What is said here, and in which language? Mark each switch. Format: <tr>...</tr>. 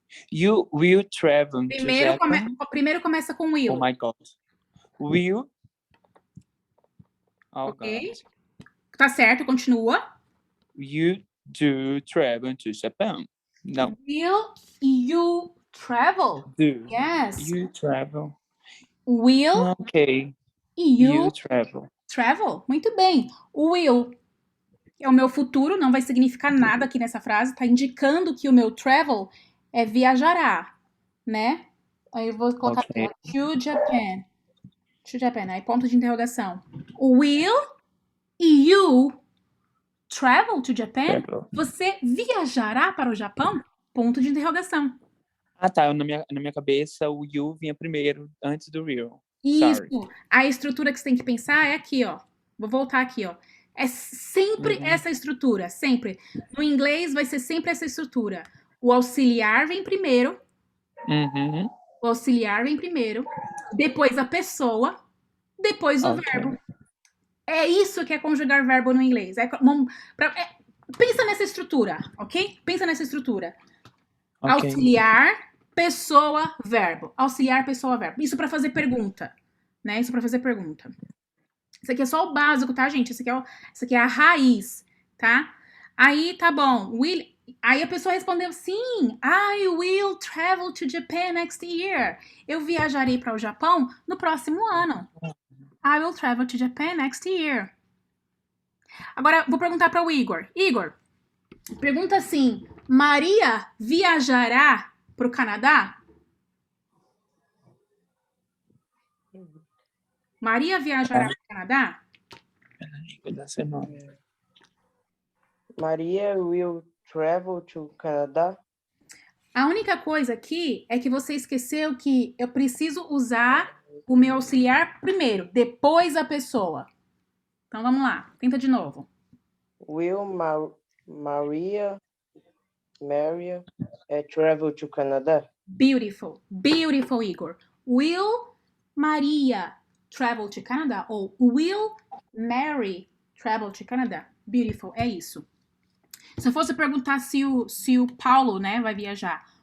<en>You will travel to Japan?</en> <pt>Primeiro começa com will.</pt> <en>Oh my God. Will. Oh Ok. God.</en> <pt>Tá certo, continua.</pt> <en>You do travel to Japan?</en> <pt>Não.</pt> <en>Will you travel? Do. Yes. You travel. Will Ok. you travel.</en> <pt>travel? Muito bem. O will é o meu futuro, não vai significar nada aqui nessa frase, tá indicando que o meu travel é viajará, né? Aí eu vou colocar Ok.</pt> <en>to Japan. To Japan,</en> <pt>aí ponto de interrogação.</pt> <en>Will you travel to Japan? Travel.</en> <pt>Você viajará para o Japão? Ponto de interrogação. Ah, tá. Na minha cabeça, o you vinha primeiro, antes do will. Isso.</pt> <en>Sorry.</en> <pt>A estrutura que você tem que pensar é aqui, ó. Vou voltar aqui, ó. É sempre essa estrutura, sempre. No inglês vai ser sempre essa estrutura. O auxiliar vem primeiro, Uhum. o auxiliar vem primeiro, depois a pessoa, depois o Ok. verbo. É isso que é conjugar verbo no inglês. Pensa nessa estrutura, ok? Pensa nessa estrutura. Ok. Auxiliar, pessoa, verbo. Auxiliar, pessoa, verbo. Isso para fazer pergunta, né? Isso para fazer pergunta. Isso aqui é só o básico, tá, gente? Isso aqui é a raiz, tá? Aí, tá bom. Aí a pessoa respondeu, sim,</pt> <en>I will travel to Japan next year.</en> <pt>Eu viajarei para o Japão no próximo ano.</pt> <en>I will travel to Japan next year.</en> <pt>Agora, vou perguntar para o Igor. Igor, pergunta assim, Maria viajará para o Canadá? Maria viajará para o Canadá?</pt> <en>Maria will travel to Canada.</en> <pt>A única coisa aqui é que você esqueceu que eu preciso usar o meu auxiliar primeiro, depois a pessoa. Então vamos lá, tenta de novo.</pt> <en>Will Maria travel to Canada? Beautiful, beautiful, Igor. Will Maria travel to Canada? Ou will Mary travel to Canada?</en> <pt>Beautiful, é isso. Se eu fosse perguntar se o Paulo, né, vai viajar.</pt>